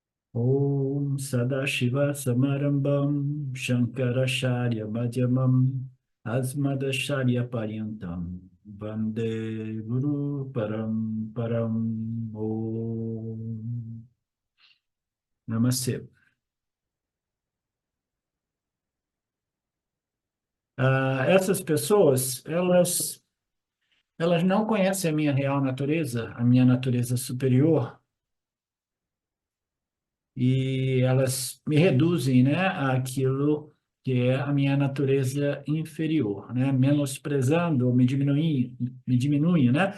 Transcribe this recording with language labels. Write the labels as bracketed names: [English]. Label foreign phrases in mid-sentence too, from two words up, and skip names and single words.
[Sanskrit] ॐ सदाशिव समारम्भां शङ्कराचार्य मध्यमां अस्मदाचार्य पर्यन्तां वन्दे गुरु परम् ॐ नमस्ते. [Portuguese] Essas pessoas, elas não conhecem a minha real natureza, a minha natureza superior, e elas me reduzem, né, àquilo que é a minha natureza inferior, né, menosprezando ou me diminuem, né?